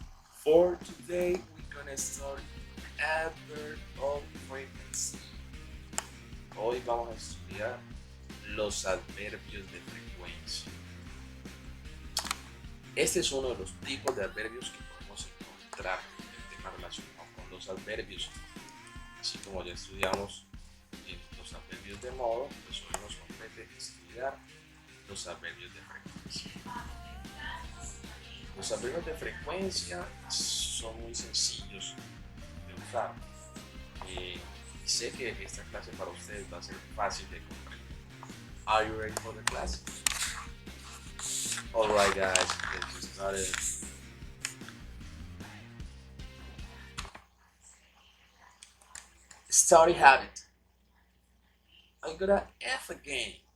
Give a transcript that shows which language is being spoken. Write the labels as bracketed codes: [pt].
[en] For today we're gonna start adverb of frequency. [es] Hoy vamos a estudiar los adverbios de frecuencia. Este es uno de los tipos de adverbios que podemos encontrar en el tema relacionado con los adverbios. Así como ya estudiamos los adverbios de modo, pues hoy nos compete estudiar los adverbios de frecuencia. Los adverbios de frecuencia son muy sencillos de usar. Y sé que esta clase para ustedes va a ser fácil de comprender. [en] Are you ready for the class? Alright guys, let's get started. Study habit. I got an F again.